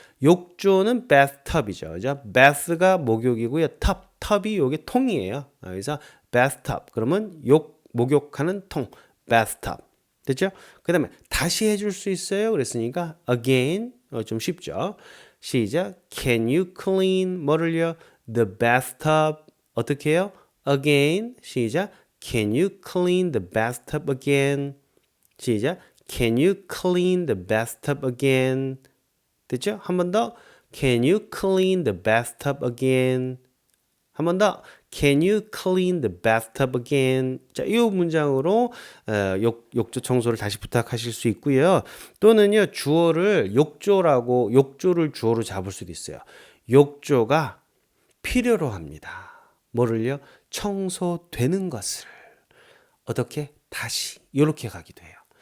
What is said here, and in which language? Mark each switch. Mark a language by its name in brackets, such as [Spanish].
[Korean] 욕조는 bathtub이죠. 그죠? bath가 목욕이고요. 텁이 요게 통이에요. 그래서 bathtub. 그러면 목욕하는 통, bathtub. 됐죠? 그 다음에 다시 해줄 수 있어요. 그랬으니까 again, 좀 쉽죠? 시작. [English] Can you clean [Korean] 뭐를요? [English] The bathtub. [Korean] 어떻게 해요? [English] Again. [Korean] 시작. [English] Can you clean the bathtub again? [Korean] 시작. [English] Can you clean the bathtub again? [Korean] 됐죠? 한 번 더. [English] Can you clean the bathtub again? [Korean] 한 번 더. [English] Can you clean the bathtub again? [Korean] 자, 이 문장으로 욕조 청소를 다시 부탁하실 수 있고요. 또는요, 주어를 욕조를 주어로 잡을 수도 있어요. 욕조가 필요로 합니다. 뭐를요? 청소되는 것을. 어떻게? 다시. 이렇게 가기도 해요.